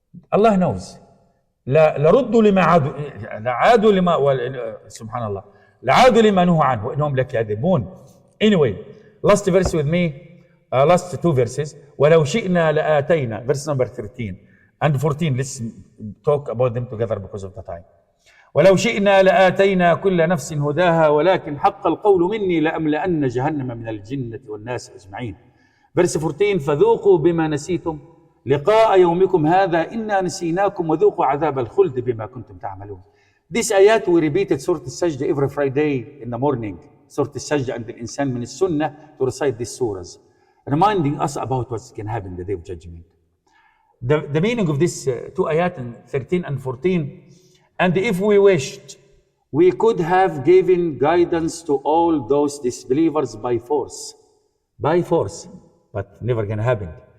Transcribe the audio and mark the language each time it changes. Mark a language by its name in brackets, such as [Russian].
[English] Allah knows. [Arabic] لَرُدُّوا لِمَا عَادُوا لِمَا سبحان الله لَعَادُوا لِمَا نُهُوا عَنْهُ إِنَّهُمْ لَكَاذِبُونَ. [English] Anyway, last verse with me, last two verses. [Arabic] وَلَوْ شِئْنَا لَآتَيْنَا, [English] verse number 13 and 14. Let's talk about them together because of the time. [Arabic] ولو شئنا لآتينا كل نفس هداها ولكن حق القول مني لأملأن جهنم من الجنة والناس أجمعين. [English] Verse 14. [Arabic] فذوقوا بما نسيتم لقاء يومكم هذا إنا نسيناكم وذوقوا عذاب الخلد بما كنتم تعملون. [English] This ayat we repeated Surah Sajdah every Friday in the morning. Surah Sajdah and the Insan min Sunnah to recite these surahs. reminding us about what's going to happen in the day of judgment. The meaning of this two ayat in 13 and 14, and if we wished, we could have given guidance to all those disbelievers by force, but never going to happen.